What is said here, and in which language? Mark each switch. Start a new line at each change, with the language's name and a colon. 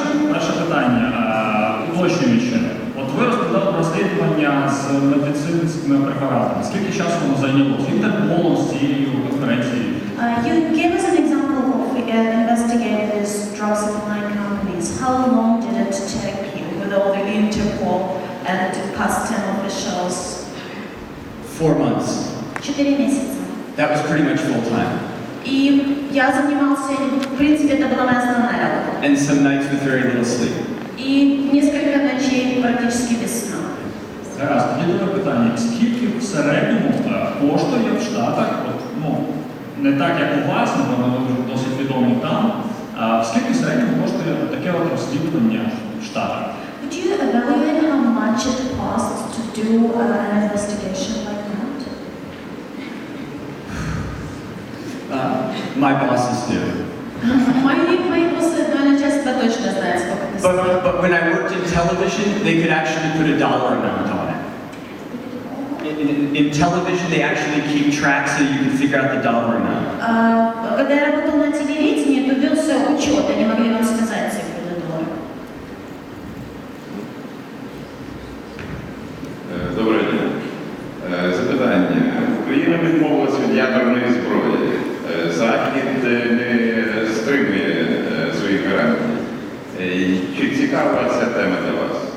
Ukrainian: Перше питання, уточнюючи. От ви розповідали розслідування з медицинськими препаратами. Скільки часу воно зайняло? Скільки так було з цією конференцією?
English: You gave us an example of investigating these drug supply companies. How long did it take you with all the Interpol and custom officials? 4 months.
Russian: 4 месяца.
English: That was pretty much full time.
Russian: И я занимался, в принципе, это была моя основная работа.
English: And some nights with very little sleep.
Russian: И несколько ночей практически без сна.
Ukrainian: Зараз, тоді друге питання. Скільки в середньому коштує в Штатах, не так як у вас, напевно, ви вже досить відомі там, скільки в середньому коштує таке от розслідування в Штатах?
English: Would you evaluate how much it costs to do an investigation like that? My bosses do.
Russian: Мои боссы, начальство точно знает, сколько ты стоишь.
English: But when I worked in television, they could actually put a dollar amount on it. In television, they actually keep track so you can figure out the dollar amount.
Russian: Когда я работал на телевидении, то велся учет, они могли вам сказать цифру до доллара.
Ukrainian: Доброго дня. Запитання. Україна відмовилась від ядерної зброї. Захід не стримує своїх гарантій. Чи цікава ця тема для вас?